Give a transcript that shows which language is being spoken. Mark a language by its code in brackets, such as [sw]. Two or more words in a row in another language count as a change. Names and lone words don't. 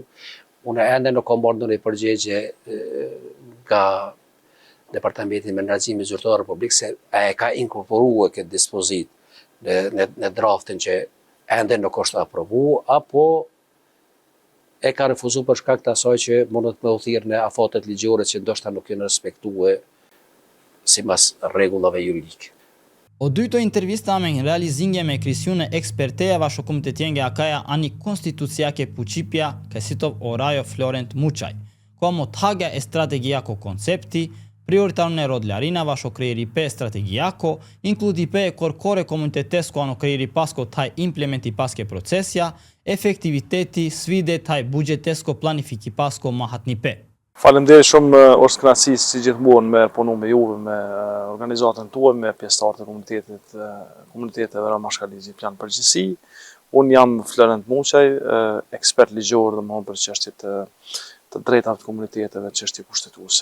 [sq] Unë ende nuk kam marrë ndonjë përgjigje nga Departamenti i Menaxhimit Zyrtar Republik se a e ka inkorporuar këtë dispozit në draftin që ende nuk është aprovu, apo e ka refuzu për shkak të asaj që mundet me u thirrë në afatet ligjore që ndoshta nuk janë respektuar sipas rregullave juridike. [rom] O dyto intervista me realizingje me kryesiune eksperteja vasho komitetjenge akaja ani konstitucijake puqipja kësitov orajo Florent Muçaj, como tagja e strategjako koncepti, prioritarne rodlarina vasho krejeri pe strategjako, inkludi pe korkore komunitetesko ano krejeri pasko taj implementi paske procesja, efektiviteti, svide taj budgetesko planifiki pasko mahatni pe. [sq] Faleminderit shumë, është kënaqësi si gjithmonë me punu me juve, me organizatën tuaj, me pjesëtarët e komuniteteve Ramashkali Egjiptian përgjithësi. Unë jam Florent Muçaj, ekspert ligjor domethënë për çështjet të drejtave të komuniteteve, çështje kushtetuese.